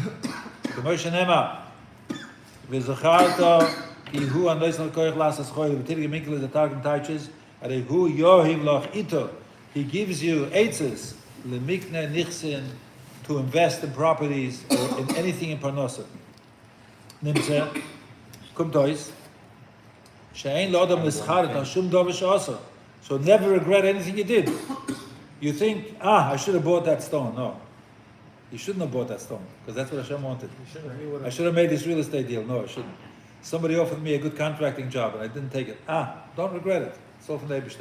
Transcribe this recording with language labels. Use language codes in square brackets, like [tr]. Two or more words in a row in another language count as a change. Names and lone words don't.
[en] He gives you eitzes to invest in properties or in anything in parnosa. [yi] קומט אויס. [he] שאין לו אדם נצטער על שום דבר שעשה. [en] So never regret anything you did. You think, I should have bought that stone. No. You shouldn't have bought that stone, because that's what Hashem wanted. I should have made this real estate deal. No, I shouldn't. Somebody offered me a good contracting job, and I didn't take it. Don't regret it. It's all from the Eibishter.